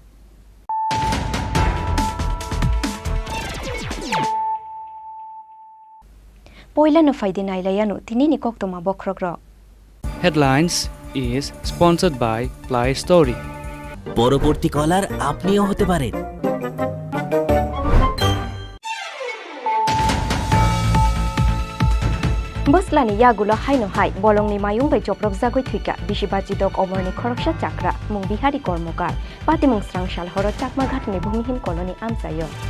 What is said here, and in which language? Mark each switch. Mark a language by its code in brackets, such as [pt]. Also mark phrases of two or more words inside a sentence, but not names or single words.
[trp] पयला न फाइदे नाइलायानु तिनिनि कक्तमा बख्रग्र [en] Headlines is sponsored by Play Story. [bn] পরবর্তী কলার আপনিও হতে পারেন। [trp] बसलानि यागुलो हाइनो हाइ बलंनि मायुं बै चप्रक जागै थुइका बिसिबाचिदक अमरनि खरकसा चाक्रा मुं बिहारी कर्मकार पातिमुं स्रांसाल हर चाकमा घाटनि भूमिहीन कलनि आमसायो